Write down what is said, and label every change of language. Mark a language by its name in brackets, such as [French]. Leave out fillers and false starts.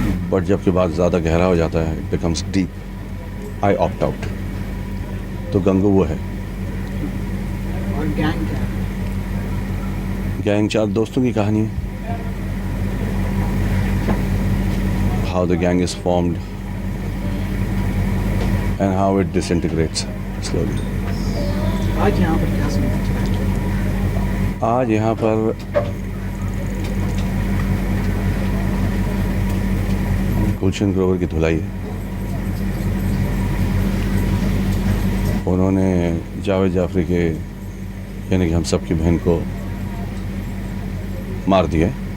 [Hindi] But जबकि बात ज़्यादा गहरा हो जाता है, [English] It becomes deep, I opt out. [Hindi] तो गंगू वो है। और गैंग क्या है? गैंग 4 दोस्तों की कहानी है। [English] How the gang is formed and how it disintegrates slowly. [Hindi] आज यहाँ पर क्या सुना? आज यहाँ पर गुलशन ग्रोवर की धुलाई है। उन्होंने जावेद जाफरी के, यानी कि हम सब की बहन को मार दिया।